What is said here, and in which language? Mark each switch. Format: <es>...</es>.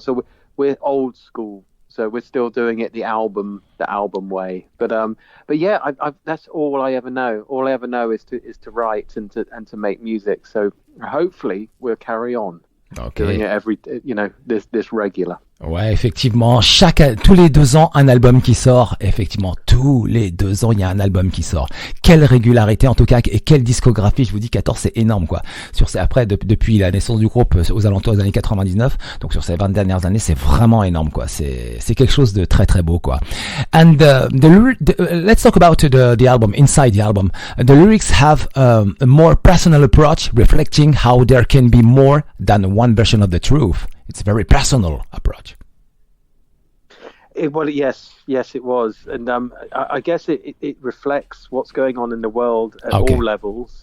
<en>So we're old school. So we're still doing it the album way. But yeah, that's all I ever know. All I ever know is to write and to make music. So hopefully we'll carry on doing it this regular.</en> <fr>Ouais, effectivement, tous les 2 ans, un album qui sort. Effectivement, tous les 2 ans, il y a un album qui sort. Quelle régularité, en tout cas, et quelle discographie. Je vous dis, 14, c'est énorme, quoi. Après, depuis la naissance du groupe, aux alentours des années 99, donc sur ces 20 dernières années, c'est vraiment énorme, quoi. C'est quelque chose de très, très beau, quoi.</fr> <en>And, let's talk about the album, inside the album. The lyrics have a more personal approach, reflecting how there can be more than one version of the truth. It's a very personal approach. Yes, it was, and I guess it reflects what's going on in the world at all levels.</en>